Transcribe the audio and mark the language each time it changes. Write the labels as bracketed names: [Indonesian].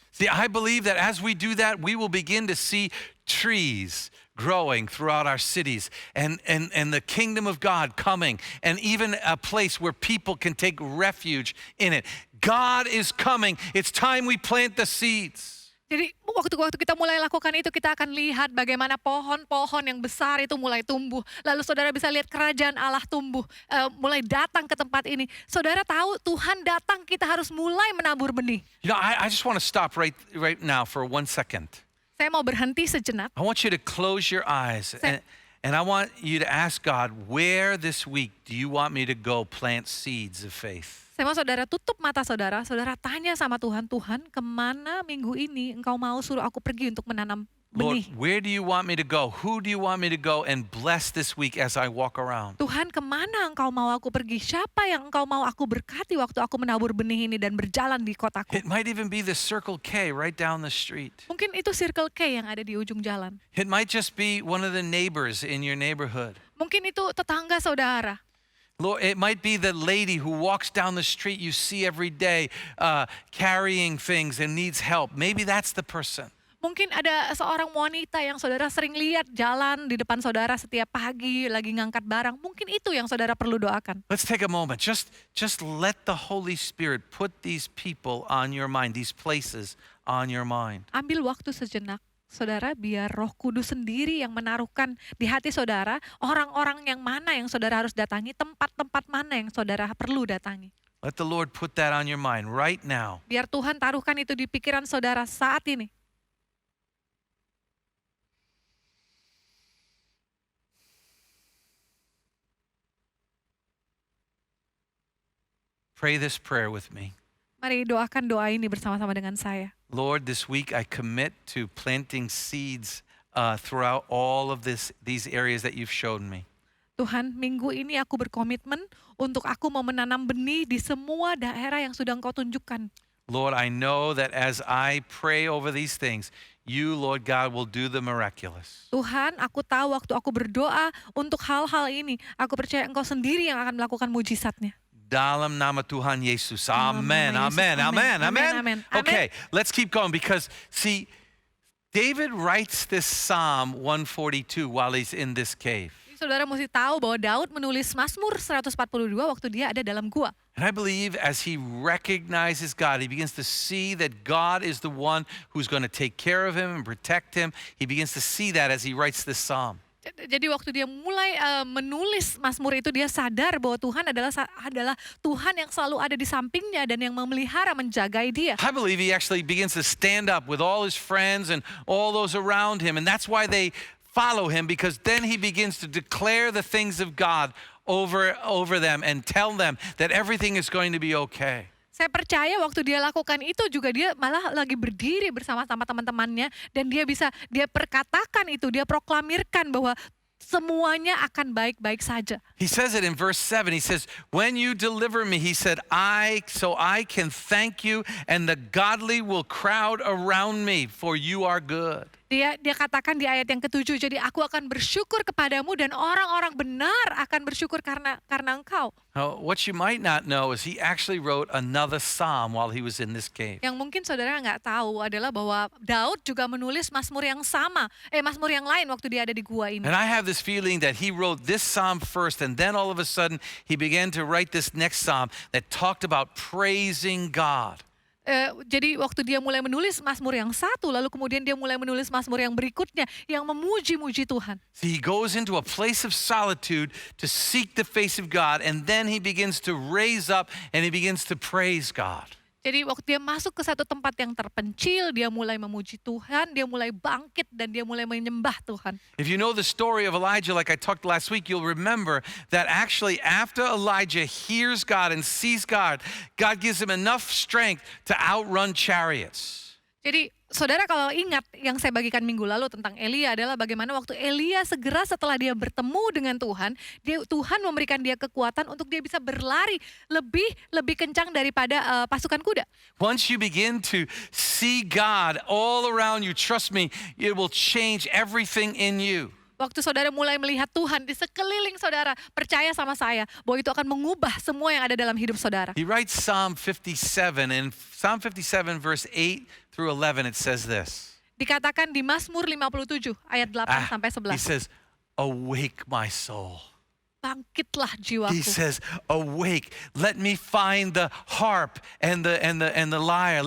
[English] See, I believe that as we do that, we will begin to see trees growing throughout our cities and the kingdom of God coming, and even a place where people can take refuge in it. God is coming. It's time we plant the seeds. [Indonesian] Jadi waktu kita mulai lakukan itu, kita akan lihat bagaimana pohon-pohon yang besar itu mulai tumbuh. Lalu saudara bisa lihat kerajaan Allah tumbuh, mulai datang ke tempat ini. Saudara tahu Tuhan datang, kita harus mulai menabur benih. [English] You know, I just want to stop right now for 1 second. [Indonesian] Saya mau berhenti sejenak. [English] I want you to close your eyes and I want you to ask God, where this week do you want me to go plant seeds of faith? [Indonesian] Saya mau saudara tutup mata saudara tanya sama Tuhan, Tuhan kemana minggu ini Engkau mau suruh aku pergi untuk menanam [English] Lord, [Indonesian] benih? [English] where do you want me to go? Who do you want me to go and bless this week as I walk around? [Indonesian] Tuhan kemana Engkau mau aku pergi? Siapa yang Engkau mau aku berkati waktu aku menabur benih ini dan berjalan di kotaku? [English] It might even be the Circle K right down the street. [Indonesian] Mungkin itu Circle K yang ada di ujung jalan. [English] It might just be one of the neighbors in your neighborhood. [Indonesian] Mungkin itu tetangga saudara. [English] Lord, it might be the lady who walks down the street you see every day carrying things and needs help. Maybe that's the person. [Indonesian] Mungkin ada seorang wanita yang saudara sering lihat jalan di depan saudara setiap pagi lagi ngangkat barang. Mungkin itu yang saudara perlu doakan. [English] Let's take a moment. Just let the Holy Spirit put these people on your mind, these places on your mind. [Indonesian] Ambil waktu sejenak. Saudara, biar Roh Kudus sendiri yang menaruhkan di hati saudara orang-orang yang mana yang saudara harus datangi, tempat-tempat mana yang saudara perlu datangi. [English] Let the Lord put that on your mind right now. [Indonesian] Biar Tuhan taruhkan itu di pikiran saudara saat ini. [English] Pray this prayer with me. [Indonesian] Mari doakan doa ini bersama-sama dengan saya. [English] Lord, this week I commit to planting seeds throughout all of these areas that you've shown me. [Indonesian] Tuhan, minggu ini aku berkomitmen untuk aku mau menanam benih di semua daerah yang sudah Engkau tunjukkan. [English] Lord, I know that as I pray over these things, you, Lord God, will do the miraculous. [Indonesian] Tuhan, aku tahu waktu aku berdoa untuk hal-hal ini, aku percaya Engkau sendiri yang akan melakukan mujizatnya. dalam nama Tuhan Yesus. Amen, nama Yesus. amen, amen, Amen, amen. amen. [English] Okay, let's keep going because see, David writes this Psalm 142 while he's in this cave. [Indonesian] Saudara mesti tahu bahwa Daud menulis Mazmur 142 waktu dia ada dalam gua. [English] And I believe as he recognizes God, he begins to see that God is the one who's going to take care of him and protect him. He begins to see that as he writes this psalm. [Indonesian] Jadi waktu dia mulai menulis Mazmur itu dia sadar bahwa Tuhan adalah Tuhan yang selalu ada di sampingnya dan yang memelihara menjagai dia. [English] I believe he actually begins to stand up with all his friends and all those around him. And that's why they follow him, because then he begins to declare the things of God over them and tell them that everything is going to be okay. [Indonesian] Saya percaya waktu dia lakukan itu juga dia malah lagi berdiri bersama-sama teman-temannya dan dia perkatakan itu, dia proklamirkan bahwa semuanya akan baik-baik saja. [English] He says it in verse 7. He says, when you deliver me, he said, I can thank you and the godly will crowd around me for you are good. [Indonesian] Dia katakan di ayat yang ke-7, jadi aku akan bersyukur kepadamu dan orang-orang benar akan bersyukur karena engkau. [English] Now, what you might not know is he actually wrote another psalm while he was in this cave. [Indonesian] Yang mungkin saudara nggak tahu adalah bahwa Daud juga menulis Mazmur yang sama, Mazmur yang lain waktu dia ada di gua ini. [English] And I have this feeling that he wrote this psalm first and then all of a sudden he began to write this next psalm that talked about praising God. [Indonesian] Jadi waktu dia mulai menulis Mazmur yang satu, lalu kemudian dia mulai menulis Mazmur yang berikutnya yang memuji-muji Tuhan. [English] So he goes into a place of solitude to seek the face of God, and then he begins to raise up and he begins to praise God. [Indonesian] Jadi waktu dia masuk ke satu tempat yang terpencil, dia mulai memuji Tuhan, dia mulai bangkit dan dia mulai menyembah Tuhan. [English] If you know the story of Elijah, like I talked last week, you'll remember that actually after Elijah hears God and sees God, God gives him enough strength to outrun chariots. [Indonesian] Jadi saudara kalau ingat yang saya bagikan minggu lalu tentang Elia adalah bagaimana waktu Elia segera setelah dia bertemu dengan Tuhan, Tuhan memberikan dia kekuatan untuk dia bisa berlari lebih kencang daripada pasukan kuda. [English] Once you begin to see God all around you, trust me, it will change everything in you. [Indonesian] Waktu saudara mulai melihat Tuhan di sekeliling saudara, percaya sama saya bahwa itu akan mengubah semua yang ada dalam hidup saudara. [English] He writes Psalm 57, and Psalm 57 verse 8 through 11, it says this. [Indonesian] Dikatakan di Mazmur 57 ayat 8 sampai [English] He says, awake my soul. [Indonesian] Bangkitlah jiwaku. [English] He says, awake, let me find the harp and the lyre.